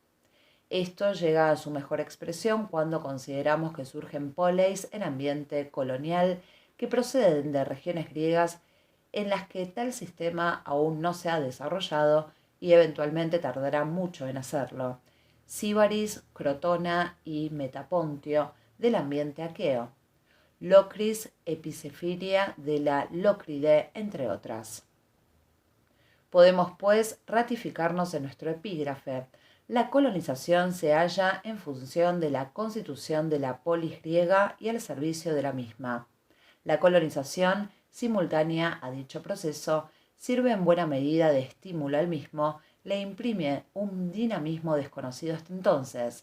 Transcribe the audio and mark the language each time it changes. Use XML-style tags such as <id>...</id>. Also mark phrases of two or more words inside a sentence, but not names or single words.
<es>Esto llega a su mejor expresión cuando consideramos que surgen poleis en ambiente colonial que proceden de regiones griegas en las que tal sistema aún no se ha desarrollado y eventualmente tardará mucho en hacerlo. Síbaris, Crotona y Metapontio del ambiente aqueo. Locris epicefilia de la Locride, entre otras. Podemos, pues, ratificarnos en nuestro epígrafe. La colonización se halla en función de la constitución de la polis griega y al servicio de la misma. La colonización, simultánea a dicho proceso, sirve en buena medida de estímulo al mismo, le imprime un dinamismo desconocido hasta entonces.</es>